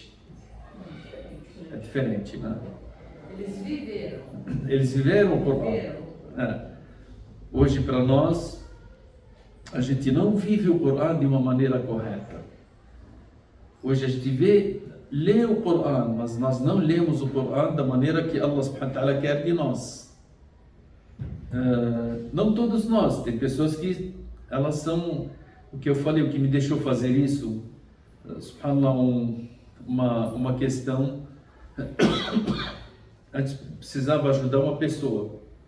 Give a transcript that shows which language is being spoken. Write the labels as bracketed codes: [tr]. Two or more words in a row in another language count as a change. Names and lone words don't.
[pt] É diferente, né? Eles viveram o Corão. Hoje, para nós, a gente não vive o Corão de uma maneira correta. Hoje a gente lê o Corão, mas nós não lemos o Corão da maneira que Allah [ar] سبحانه وتعالى [pt] quer de nós. Não todos nós, tem pessoas que elas são, o que eu falei, o que me deixou fazer isso, subhanallah, uma questão. A gente precisava ajudar uma pessoa.